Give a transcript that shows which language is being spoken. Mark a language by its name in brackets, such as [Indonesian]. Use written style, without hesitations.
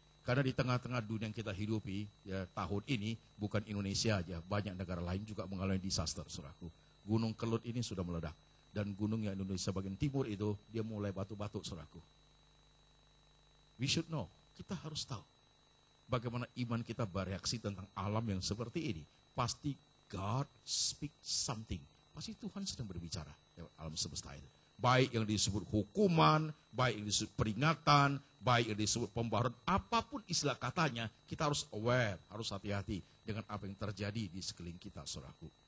[Indonesian] Karena di tengah-tengah dunia yang kita hidupi, ya tahun ini, bukan Indonesia aja, banyak negara lain juga mengalami disaster, saudaraku. Gunung Kelut ini sudah meledak. Dan gunung yang Indonesia bagian timur itu, dia mulai batu-batu, saudaraku. [English] We should know, [Indonesian] kita harus tahu. Bagaimana iman kita bereaksi tentang alam yang seperti ini. Pasti [English] God speak something. [Indonesian] Pasti Tuhan sedang berbicara lewat alam semesta itu. Baik yang disebut hukuman, baik yang disebut peringatan, baik yang disebut pembaharuan, apapun istilah katanya, kita harus aware, harus hati-hati dengan apa yang terjadi di sekeliling kita, saudaraku.